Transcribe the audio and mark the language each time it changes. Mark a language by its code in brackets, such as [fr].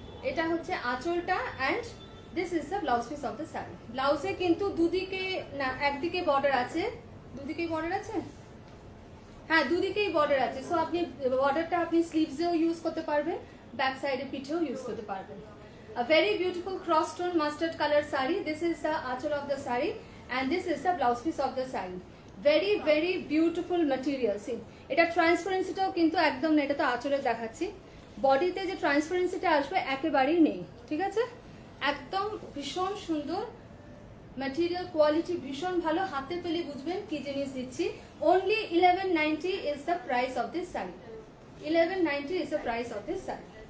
[bn] এটা হচ্ছে আঁচলটা [en] And this is the blouse piece of the sari. [bn] ব্লাউজে কিন্তু দুদিকে না, একদিকে বর্ডার আছে, দুদিকেই বর্ডার আছে, হ্যাঁ দুদিকেই বর্ডার আছে। সো আপনি বর্ডারটা আপনি স্লিভসেও ইউজ করতে পারবেন, ব্যাক সাইডে পিঠেও ইউজ করতে পারবেন। [en] A very beautiful cross tone mustard color saree. This is the achal of the saree and this is the blouse piece of the saree. Very very beautiful material. [bn] See, এটা ট্রান্সপারেন্সিটাও কিন্তু একদম না, এটা তো আঁচলে দেখাচ্ছি, বডিতে যে ট্রান্সপারেন্সিটা আসবে একেবারেই নেই। ঠিক আছে, একদম ভীষণ সুন্দর ম্যাটেরিয়াল, কোয়ালিটি ভীষণ ভালো, হাতে পেলে বুঝবেন কি জিনিস দিচ্ছি। [en] Only 1190 is the price of this saree. 1190 is the price of this saree.